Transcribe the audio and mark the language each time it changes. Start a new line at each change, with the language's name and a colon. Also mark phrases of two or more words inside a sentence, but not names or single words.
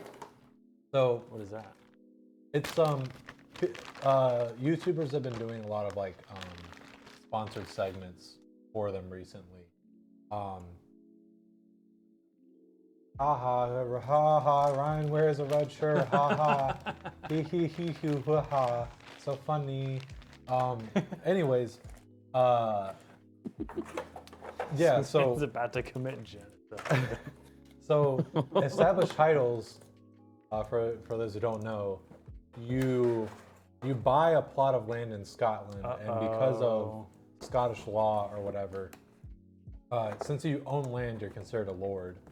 English: So What is that? it's YouTubers have been doing a lot of like sponsored segments for them recently. Ha ha, Ryan wears a red shirt, ha ha, he hoo ha ha, so funny. Anyways, yeah, so He's about to commit genocide. so established titles, for those who don't know, you buy a plot of land in Scotland, and because of Scottish law or whatever, since you own land, you're considered a lord.